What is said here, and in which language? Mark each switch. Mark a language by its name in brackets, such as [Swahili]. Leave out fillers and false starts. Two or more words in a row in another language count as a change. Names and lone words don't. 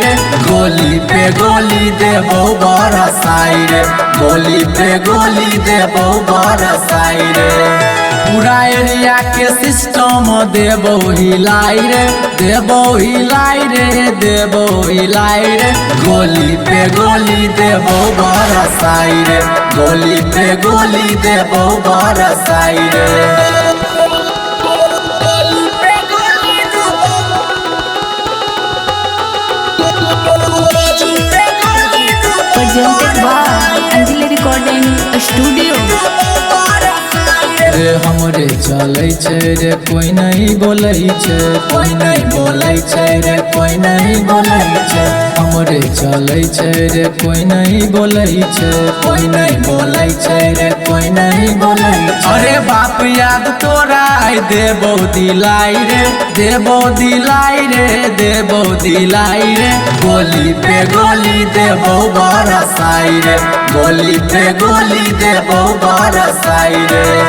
[Maithili] रे गोली पे गोली देबो बरसाई रे गोली पे गोली देबो बरसाई रे पूरा एरिया के सिस्टम देबो हिलाई रे देबो हिलाई रे देबो हिलाई रे गोली पे गोली देबो बरसाई रे गोली पे गोली देबो बरसाई रे [English] presented by Anjali Recording Studio. [Maithili] रे हमरे चलै छै रे कोई नहीं बोलै छै कोई नहीं बोलै छै रे कोई नहीं बोलै छै हमरे चलै छै रे कोई नहीं बोलै छै कोई नहीं बोलै छै रे कोई नहीं बोलै छै अरे बाप याद तोरा देबो दिलाई रे देबो दिलाई रे देबो दिलाई रे गोली पे गोली देबो बरसाई रे गोली पे गोली देबो बरसाई रे